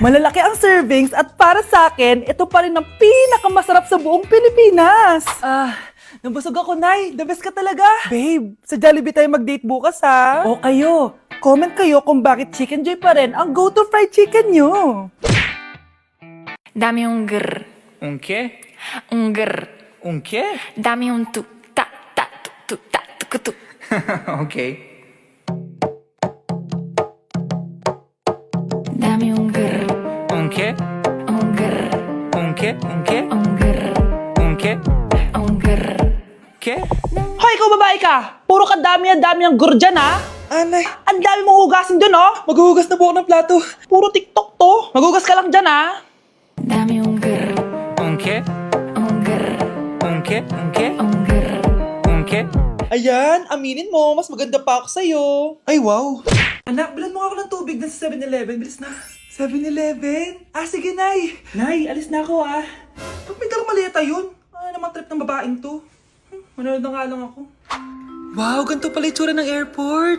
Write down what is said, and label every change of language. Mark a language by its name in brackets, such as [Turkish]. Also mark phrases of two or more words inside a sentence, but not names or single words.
[Filipino] Malalaki ang servings at para sa akin, ito pa rin ang pinakamasarap sa buong Pilipinas. Nabusog ako, Nay. [English] The best [Filipino] ka talaga. Babe, sa Jollibee tayo mag-date bukas, ha? O kayo, comment kayo kung bakit Chicken Joy pa rin ang [English] go-to fried chicken [Filipino] nyo. [Spanish] Dame un grr, Un qué? un grr. Un qué? Dame un tu, ta, ta, tu, ta, tu, tu. Ok. Dame un grr, Un qué? un grr, Un qué? Un qué? un grr, Un qué? un grr. ¿Qué? [Filipino] Hoy, ikaw babae ka! Puro kadami ang gur dyan, ha? Anay, Ang dami mong hugasin dun, oh! maghuhugas na po ako ng plato. Puro TikTok to! Maghugas ka lang dyan, ha? [Spanish] Dame un grr, Un qué? un grr, Un qué? Un qué? un grr. Un qué? [Filipino] Ayan, aminin mo, mas maganda pa ako sa'yo. Ay, wow. Anak, bilan mo nga ako ng tubig na sa 7-Eleven. Bilis na. 7-Eleven? Sige, Nay. Nay, alis na ako, Ba't may dalang maleta yun? Ano naman trip ng babaeng to? Manonood na nga lang ako. Wow, ganito pala itsura ng airport.